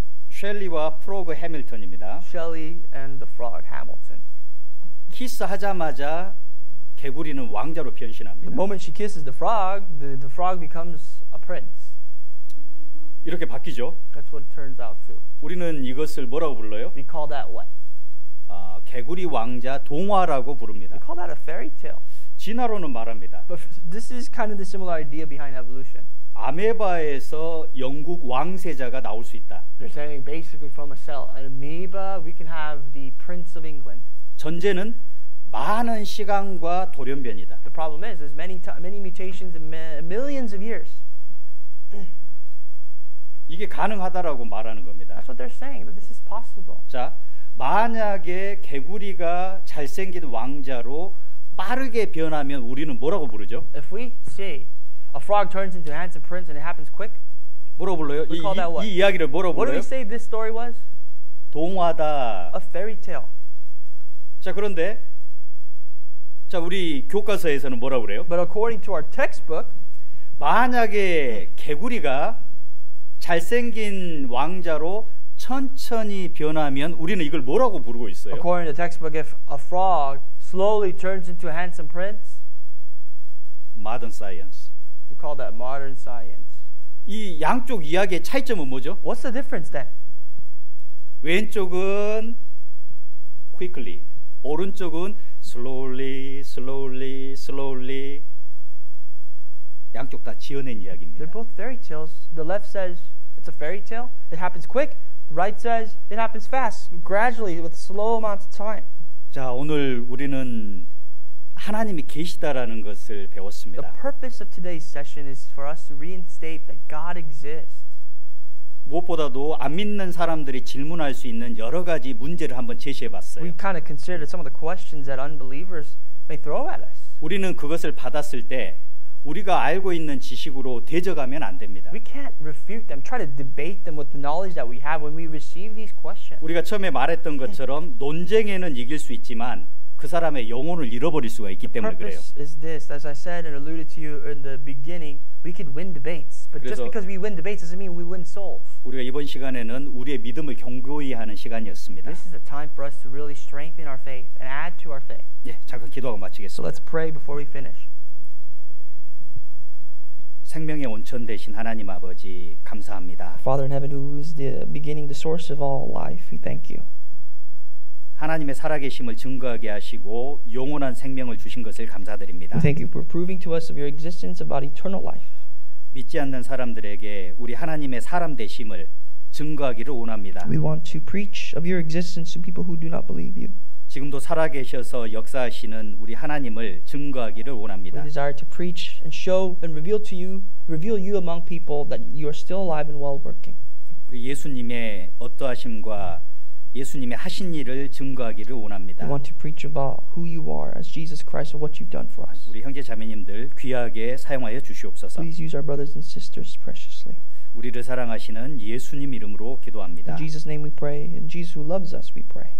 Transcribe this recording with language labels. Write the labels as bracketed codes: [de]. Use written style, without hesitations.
[ko] 셸리와 프로그 해밀턴입니다. [en] Shelley and the frog Hamilton. [ko] 키스하자마자 개구리는 왕자로 [en] The [ko] 변신합니다. [en] moment she kisses the frog becomes a prince. [ko] 이렇게 바뀌죠. [en] That's what it turns out to. [ko] 우리는 이것을 뭐라고 불러요? [en] We call that what? [ko] 개구리 왕자 동화라고 부릅니다. [en] We call that a fairy tale. [ko] 진화론은 말합니다. [en] But this is kind of the similar idea behind evolution. [ko] 아메바에서 영국 왕세자가 나올 수 있다. [en] They're saying basically from a cell, an amoeba, we can have the Prince of England. [ko] 전제는 많은 시간과 돌연변이다. [en] The problem is, there's many mutations in millions of years. [ko] 이게 가능하다라고 말하는 겁니다. [en] That's what they're saying, that this is possible. [ko] 자, 만약에 개구리가 잘생긴 왕자로 빠르게 변하면 우리는 뭐라고 부르죠? [en] If we see a frog turns into a handsome prince and it happens quick, [ko] 뭐라고 불러요? [en] We call that what? [ko] 이 이야기를 뭐라고 [en] what do [ko] 불러요? [en] we say this story was? [ko] 동화다. [en] A fairy tale. [ko] 자, 그런데 자, 우리 교과서에서는 뭐라고 그래요? [en] But according to our textbook, [ko] 만약에 개구리가 잘생긴 왕자로 천천히 변하면 우리는 이걸 뭐라고 부르고 있어요? [en] according to the textbook, if a frog slowly turns into a handsome prince, Modern science. we call that modern science. [ko] 이 양쪽 이야기의 차이점은 뭐죠? [en] What's the difference then? [ko] 왼쪽은 [en] quickly, [ko] 오른쪽은 [en] slowly, slowly, slowly. [ko] 양쪽 다 지어낸 이야기입니다. [en] They're both fairy tales. The left says it's a fairy tale. It happens quick. The right says it happens fast, gradually, with slow amounts of time. [ko] 자, 오늘 우리는 하나님이 계시다라는 것을 [en] The [ko] 배웠습니다. [en] purpose of today's session is for us to reinstate that God exists. [ko] 무엇보다도 안 믿는 사람들이 질문할 수 있는 여러 가지 문제를 한번 제시해 봤어요. [en] We kind of considered some of the questions that unbelievers may throw at us. [ko] 우리는 그것을 받았을 때 우리가 알고 있는 지식으로 대적하면 안 됩니다. [en] We can't refute them, try to debate them with the knowledge that we have when we receive these questions. [ko] 우리가 처음에 말했던 것처럼 논쟁에는 이길 수 있지만 그 사람의 영혼을 잃어버릴 수가 있기 때문에 그래요. [en] Purpose is this, as I said and alluded to you in the beginning, we could win debates, but just [ko] 그래서 [en] because we win debates doesn't mean we win souls. [ko] 우리가 이번 시간에는 우리의 믿음을 견고히 하는 시간이었습니다. [en] This is a time for us to really strengthen our faith and add to our faith. [ko] 예, 잠깐 기도하고 [en] So [ko] 마치겠습니다. [en] let's pray before we finish. [ko] 생명의 온천 되신 하나님 아버지 감사합니다. [en] Father in heaven, who is the beginning, the source of all life, we thank you. [ko] 하나님의 살아계심을 증거하게 하시고 영원한 생명을 주신 것을 감사드립니다. [en] We thank you for proving to us of your existence about eternal life. [ko] 믿지 않는 사람들에게 우리 하나님의 사람 되심을 증거하기를 원합니다. [en] We want to preach of your existence to people who do not believe you. [ko] 지금도 살아계셔서 역사하시는 우리 하나님을 증거하기를 [en] We [ko] 원합니다. [en] desire to preach and show and reveal you among people that you are still alive and well working. [ko] 우리 예수님의 어떠하심과 예수님의 하신 일을 증거하기를 원합니다. [en] We want to preach about who you are as Jesus Christ and what you've done for us. [ko] 우리 형제 자매님들 귀하게 사용하여 주시옵소서. [en] Please use our brothers and sisters preciously. [ko] 우리를 사랑하시는 예수님 이름으로 기도합니다. [en] In Jesus' name we pray. In Jesus who loves us we pray.